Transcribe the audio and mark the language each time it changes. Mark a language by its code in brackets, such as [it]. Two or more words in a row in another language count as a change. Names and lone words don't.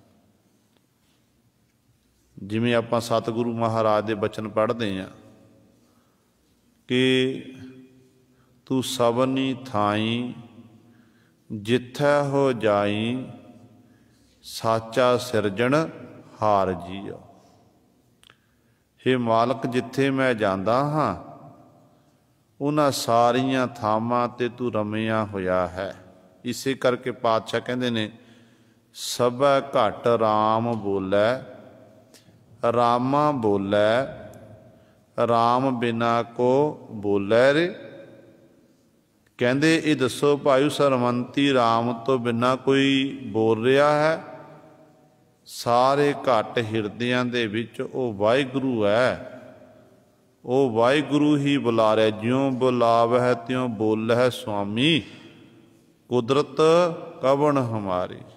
[pa] ਜਿਵੇਂ ਆਪਾਂ ਸਤਿਗੁਰੂ ਮਹਾਰਾਜ ਦੇ ਬਚਨ ਪੜ੍ਹਦੇ ਹਾਂ ਕਿ ਤੂ ਸਬਨੀ ਥਾਈ ਜਿਥੈ ਹੋ ਜਾਈ, ਸਾਚਾ ਸਿਰਜਣ ਹਾਰ ਜੀਓ। ਹੇ ਮਾਲਕ, ਜਿਥੇ ਮੈਂ ਜਾਂਦਾ ਹਾਂ ਉਨ੍ਹਾਂ ਸਾਰੀਆਂ ਥਾਵਾਂ ਤੇ ਤੂ ਰਮਿਆ ਹੋਇਆ ਹੈ। ਇਸੇ ਕਰਕੇ ਪਾਤਸ਼ਾਹ ਕਹਿੰਦੇ ਨੇ ਸਬੈ ਘਟ ਰਾਮ ਬੋਲੈ, ਰਾਮਾ ਬੋਲੈ, ਰਾਮ ਬਿਨਾ ਕੋ ਬੋਲੈ ਰੇ। ਕਹਿੰਦੇ ਇਹ ਦੱਸੋ ਭਾਈ ਸਰਵੰਤੀ ਰਾਮ ਤੋਂ ਬਿਨਾਂ ਕੋਈ ਬੋਲ ਰਿਹਾ ਹੈ? ਸਾਰੇ ਘਟ ਹਿਰਦਿਆਂ ਦੇ ਵਿੱਚ ਉਹ ਵਾਹਿਗੁਰੂ ਹੈ, ਉਹ ਵਾਹਿਗੁਰੂ ਹੀ ਬੁਲਾ ਰਿਹਾ। ਜਿਉਂ ਬੁਲਾਵਹਿ ਤਿਉਂ ਬੋਲਹਿ ਸੁਆਮੀ, ਕੁਦਰਤ ਕਵਣ ਹਮਾਰੀ।